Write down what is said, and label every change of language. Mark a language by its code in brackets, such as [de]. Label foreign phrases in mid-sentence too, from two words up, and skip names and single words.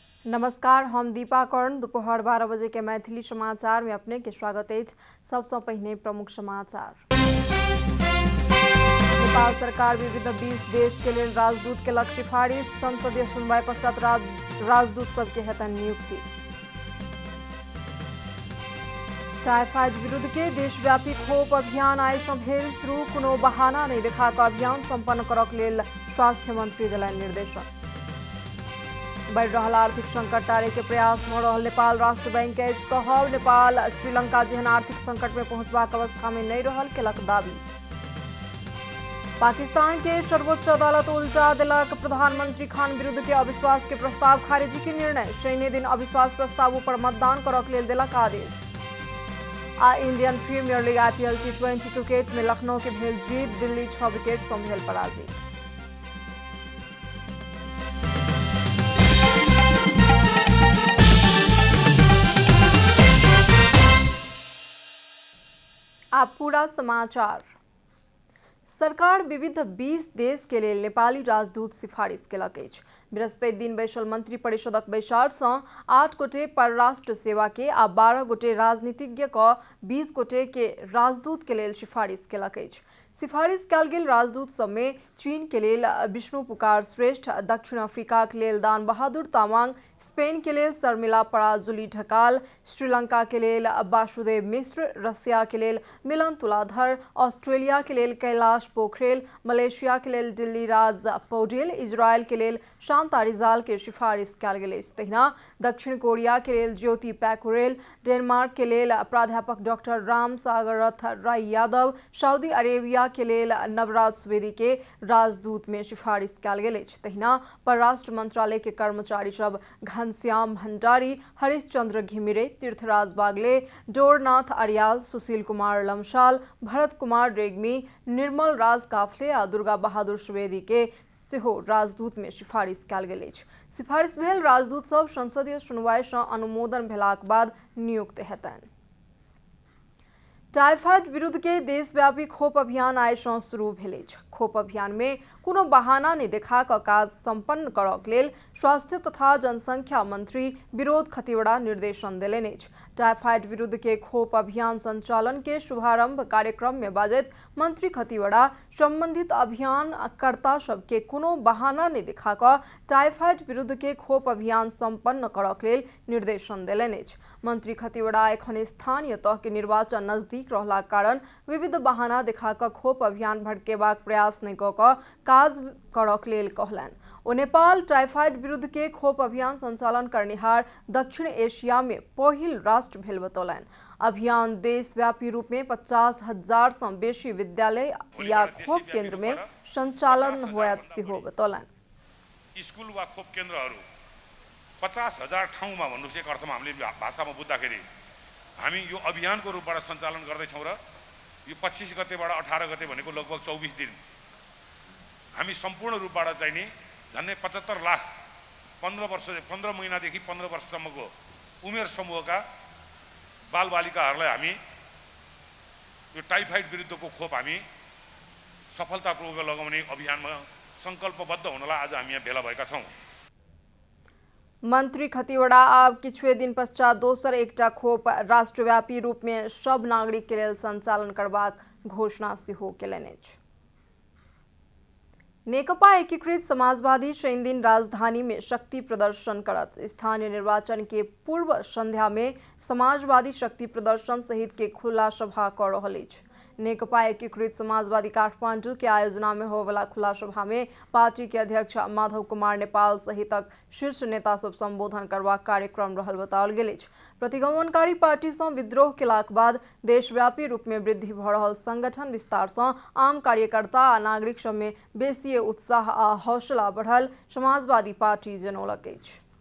[mai] नमस्कार, हम दीपा कर्ण। दोपहर 12 बजे के मैथिली समाचार में अपने के स्वागत है। सबसे पहले प्रमुख समाचार। नेपाल सरकार विविध 20 देश के लिए राजदूत के लक्ष्य सिफारिश। संसदीय सुनवाई पश्चात राजदूत सबके हेतन नियुक्ति। टाइफाइड विरुद्ध के देशव्यापी खोप अभियान आइसं भेल शुरू। कोनो बहाना नहीं देखाकर अभियान संपन्न करक लेल स्वास्थ्य मंत्री देलनि निर्देशन। बढ़ रहा आर्थिक संकट टारे के प्रयास भ रहल नेपाल राष्ट्र बैंक के कहब नेपाल श्रीलंका जेहन आर्थिक संकट में पहुंचबाक अवस्था में नहीं रहल केलक दावी। पाकिस्तान के सर्वोच्च अदालत उल्टा देलक। प्रधानमंत्री खान विरुद्ध के अविश्वास के प्रस्ताव खारिजी के निर्णय। शनि दिन अविश्वास प्रस्ताव पर मतदान करक लेल देलक आदेश। आ इंडियन प्रीमियर लीग IPL T20 क्रिकेट में लखनऊ के भेल जीत। दिल्ली 6 विकेट से भेल पराजित। आप पूरा समाचार। सरकार विविध 20 देश के लिए नेपाली राजदूत सिफारिश केलक अछि। बृहस्पति दिन बैसल मंत्री परिषदक बैसार सँ 8 गोटे परराष्ट्र सेवा के आ 12 गोटे राजनीतिज्ञ क 20 गोटे के राजदूत के लेल सिफारिश केलक अछि। सिफारिश कयल गेल राजदूत सब में चीन के लेल विष्णु पुकार श्रेष्ठ, दक्षिण अफ्रीका के लेल दान बहादुर तामाङ, स्पेन के लेल शर्मिला पराजुली ढकाल, श्रीलंका के लेल वासुदेव मिश्र, रसिया के लेल मिलन तुलाधर, ऑस्ट्रेलिया के लेल कैलाश पोखरेल, मलेशिया के लेल दिल्ली राज पौडेल, इजरायल के लेल शांता रिजाल के सिफारिश कयल गेल अछि। तहिना दक्षिण कोरिया के लेल ज्योति पैकुरेल, डेनमार्क के लेल प्राध्यापक डॉक्टर राम सागर रथ राय यादव, सऊदी अरेबिया के लेल नवराज सुवेदी के राजदूत में सिफारिश कयल गेल अछि। तहिना परराष्ट्र मंत्रालय के कर्मचारी सब घनश्याम भंडारी, हरिश्चंद्र घिमिरे, तीर्थराज बागले, डोरनाथ अरियाल, सुशील कुमार लमसाल, भरत कुमार रेग्मी, निर्मल राज काफले आ दुर्गा बहादुर सुवेदी के सेहो राजदूत में सिफारिश कयल गेल अछि। सिफारिश भेल राजदूत सब संसदीय सुनवाई सँ अनुमोदन भेलाक बाद नियुक्त हेतनि। टाइफाइड विरुद्ध के देशव्यापी खोप अभियान आइ सँ शुरू भेल अछि। खोप अभियान में कोनो बहाना नहीं देखा कऽ काज संपन्न करक लेल स्वास्थ्य तथा जनसंख्या मंत्री विनोद खतिवड़ा निर्देशन देलनि अछि। टाइफाइड विरुद्ध के खोप अभियान संचालन के शुभारंभ कार्यक्रम में बाजैत मंत्री खतिवड़ा संबंधित अभियान कर्ता सबके कोनो बहाना नहीं देखा कऽ टाइफाइड विरुद्ध के खोप अभियान संपन्न करक लेल निर्देशन देलनि अछि। मंत्री खतिवड़ा एखन स्थानीय तह के निर्वाचन नजदीक रहलाक कारण विविध बहाना देखा कऽ खोप अभियान भड़केबाक प्रयास नहीं कऽ कऽ काज करक लेल कहलनि। ओ नेपाल टाइफाइड विरुद्ध के खोप अभियान संचालन करनिहार दक्षिण एशिया में पहिल राष्ट्र भेल बतौलनि। अभियान देशव्यापी रूप में 50,000 से बेसी विद्यालय या खोप केंद्र में संचालन होयत सेहो बतौलनि। [ne] स्कूल वा खोप केन्द्रहरू 50,000 ठाउँमा भन्नुस् एक अर्थमा हामीले भाषामा बुझ्दाखेरि हामी यो अभियानको रूपबाट सञ्चालन गर्दैछौँ र यो 25 गतेबाट 18 गते भनेको लगभग 24 दिन हामी सम्पूर्ण रूपबाट चाहिँ नि झन्डै 75 लाख 15 महिनादेखि 15 वर्षसम्मको उमेर समूहका बालबालिकाहरूलाई हामी यो टाइफाइड विरुद्धको खोप हामी सफलतापूर्वक लगाउने अभियानमा संकल्पबद्ध हुनलाई आज हामी यहाँ भेला भएका छौँ। [mai] मंत्री खतिवड़ा आब किछुए दिन पश्चात दोसर एकटा खोप राष्ट्रव्यापी रूप में सब नागरिक के लेल संचालन करबाक घोषणा सेहो केलनि अछि। नेकपा एकीकृत समाजवादी शनि दिन राजधानी में शक्ति प्रदर्शन करत। स्थानीय निर्वाचन के पूर्व संध्या में समाजवादी शक्ति प्रदर्शन सहित के खुला सभा कर रहल अछि। नेकपा एकीकृत समाजवादी काठमांडू के आयोजना में होवला खुला सभा में पार्टी के अध्यक्ष माधव कुमार नेपाल सहितक शीर्ष नेता सब संबोधन करबाक कार्यक्रम रहल बताओल गेल अछि। प्रतिगमनकारी पार्टी सँ विद्रोह केलाक बाद देशव्यापी रूप में वृद्धि भ रहल संगठन विस्तार सँ आम कार्यकर्ता आ नागरिक सब में बेसी उत्साह आ हौसला बढ़ल समाजवादी पार्टी जनौलक अछि।